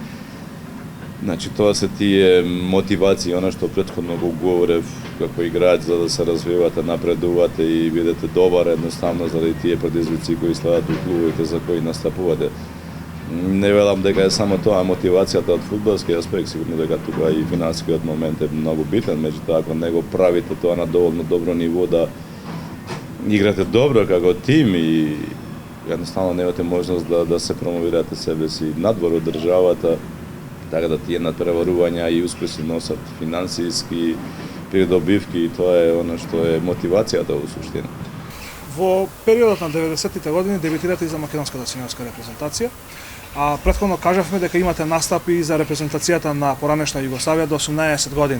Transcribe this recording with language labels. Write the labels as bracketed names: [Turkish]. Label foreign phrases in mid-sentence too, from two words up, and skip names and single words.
[Macedonian] Значи тоа се тие мотивации, она што претходно го говорев како играч за да се развивате, напредувате и бидете добар едноставно заради тие предизвици кои следат у клубовите за кои настапувате. Не велам дека е само тоа мотивацијата од фудбалски аспект, сигурно дека тука и финансискиот момент е многу битен, меѓутоа ако не го правите тоа на доволно добро ниво да играте добро како тим и jednostavno nemate možност да се промовирате себе си надвор од државата, така да тие надпреварувања и успеси носат финансиски придобивки и тоа е оно што е мотивацијата во суштина. Во периодот на 90-тите години дебитирате и за македонската сениорска репрезентација, а претходно кажавме дека имате настапи и за репрезентацијата на поранешна Југославија до 18 години.